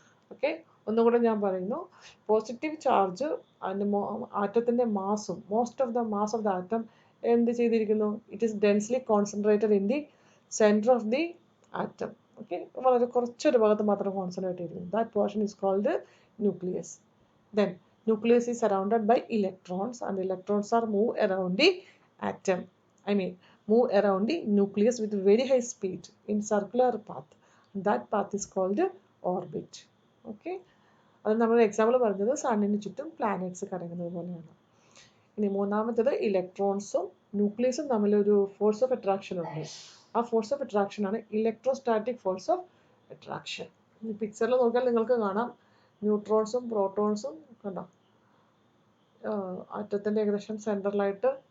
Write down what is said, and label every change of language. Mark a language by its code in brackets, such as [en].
[ml] Okay, ഒന്നുകൂടെ ഞാൻ പറയുന്നു. Positive charge ആറ്റത്തിൻ്റെ മാസും [en] most of the mass of the atom [ml] എന്ത് ചെയ്തിരിക്കുന്നു? [en] It is densely concentrated in the centre of the atom. [ml] Okay, വളരെ കുറച്ചൊരു ഭാഗത്ത് മാത്രം കോൺസെൻട്രേറ്റ് ചെയ്തിരിക്കുന്നു. [en] That portion is called nucleus. Then nucleus is surrounded by electrons and electrons are move around the atom. Move around the nucleus with very high speed in circular path. That path is called orbit. [ml] Okay, അത് നമ്മൾ example പറഞ്ഞത് സണ്ണിന് ചുറ്റും planets കറങ്ങുന്നത് പോലെയാണ്. ഇനി മൂന്നാമത്തേത് ഇലക്ട്രോൺസും ന്യൂക്ലിയസും തമ്മിലൊരു force of attraction ഉണ്ട്. ആ ഫോഴ്സ് ഓഫ് അട്രാക്ഷൻ ആണ് ഇലക്ട്രോസ്റ്റാറ്റിക് ഫോഴ്സ് ഓഫ് അട്രാക്ഷൻ. ഈ പിക്ചറിൽ നോക്കിയാൽ നിങ്ങൾക്ക് കാണാം ന്യൂട്രോൺസും പ്രോട്ടോൺസും കണ്ടോ ആറ്റത്തിൻ്റെ ഏകദേശം സെൻട്രലായിട്ട്